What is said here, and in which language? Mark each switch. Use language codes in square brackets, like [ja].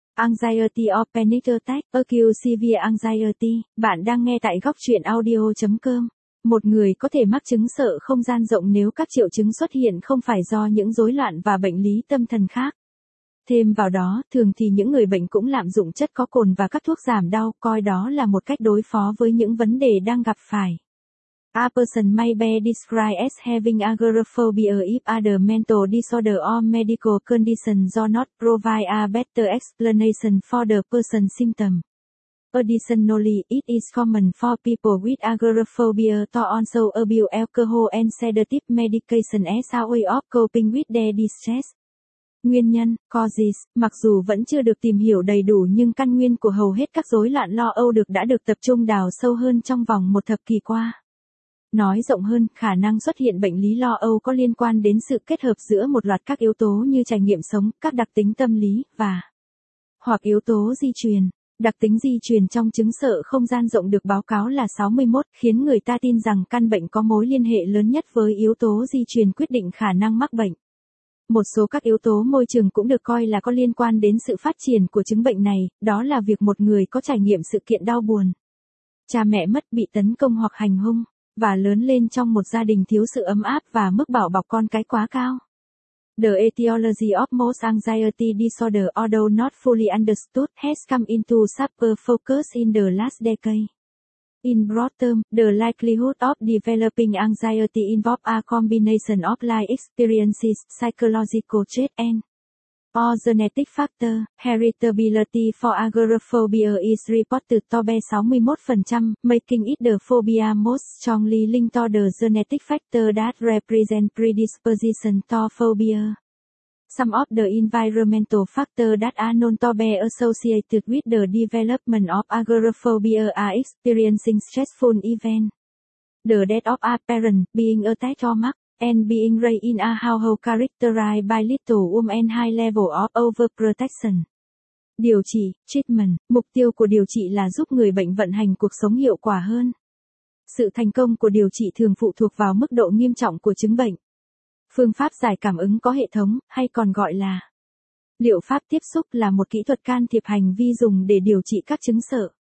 [en] Anxiety or panic attack, acute severe anxiety, [vi] bạn đang nghe tại gocchuyenaudio.com. Một người có thể mắc chứng sợ không gian rộng nếu các triệu chứng xuất hiện không phải do những rối loạn và bệnh lý tâm thần khác. Thêm vào đó, thường thì những người bệnh cũng lạm dụng chất có cồn và các thuốc giảm đau, coi đó là một cách đối phó với những vấn đề đang gặp phải. [en] A person may be described as having agoraphobia if other mental disorder or medical condition do not provide a better explanation for the person's symptom. Additionally, it is common for people with agoraphobia to also abuse alcohol and sedative medication as a way of coping with their distress. [vi] Nguyên nhân, causes, mặc dù vẫn chưa được tìm hiểu đầy đủ nhưng căn nguyên của hầu hết các rối loạn lo âu đã được tập trung đào sâu hơn trong vòng một thập kỷ qua. Nói rộng hơn, khả năng xuất hiện bệnh lý lo âu có liên quan đến sự kết hợp giữa một loạt các yếu tố như trải nghiệm sống, các đặc tính tâm lý, và hoặc yếu tố di truyền. Đặc tính di truyền trong chứng sợ không gian rộng được báo cáo là 61, khiến người ta tin rằng căn bệnh có mối liên hệ lớn nhất với yếu tố di truyền quyết định khả năng mắc bệnh. Một số các yếu tố môi trường cũng được coi là có liên quan đến sự phát triển của chứng bệnh này, đó là việc một người có trải nghiệm sự kiện đau buồn. Cha mẹ mất, bị tấn công hoặc hành hung, và lớn lên trong một gia đình thiếu sự ấm áp và mức bảo bọc con cái quá cao. [en] The etiology of most anxiety disorder, although not fully understood, has come into sharper focus in the last decade. In broad term, the likelihood of developing anxiety involves a combination of life experiences, psychological trait and/or genetic factor. Heritability for agoraphobia is reported to be 61%, making it the phobia most strongly linked to the genetic factor that represent predisposition to phobia. Some of the environmental factors that are known to be associated with the development of agoraphobia are experiencing stressful events, the death of a parent, being attacked or mugged, and being raised in a household characterized by little women high level of overprotection. [vi] Điều trị, treatment, mục tiêu của điều trị là giúp người bệnh vận hành cuộc sống hiệu quả hơn. Sự thành công của điều trị thường phụ thuộc vào mức độ nghiêm trọng của chứng bệnh. Phương pháp giải cảm ứng có hệ thống, hay còn gọi là liệu pháp tiếp xúc, là một kỹ thuật can thiệp hành vi dùng để điều trị các chứng sợ.